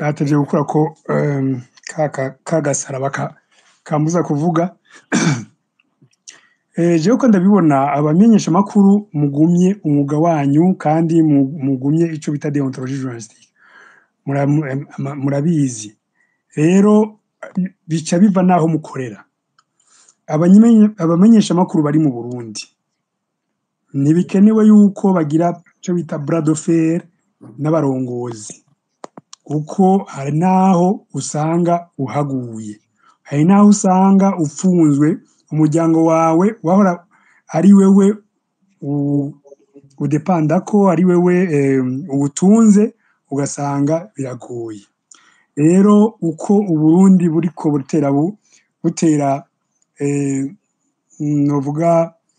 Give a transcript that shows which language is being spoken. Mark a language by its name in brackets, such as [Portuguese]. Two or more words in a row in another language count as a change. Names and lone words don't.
[Rundi] natevye gukora ko kagasaraba kambuza kuvuga jewe ko ndabibona abamenyesha amakuru mugumye umwuga wanyu kandi mugumye ico bita [French] deontologie journalistique [Rundi] murabizi rero bica biva naho mukorera abamenyesha amakuru bari mu Burundi ntibikenewe yuko bagira ico bita [French] bras de fer [Rundi] n'abarongozi kuko hari naho usanga uhaguye hari naho usanga ufunzwe umuryango wawe wahora ari wewe udepanda ko ari wewe ubutunze ugasanga biragoye rero uko Uburundi buriko butera novuga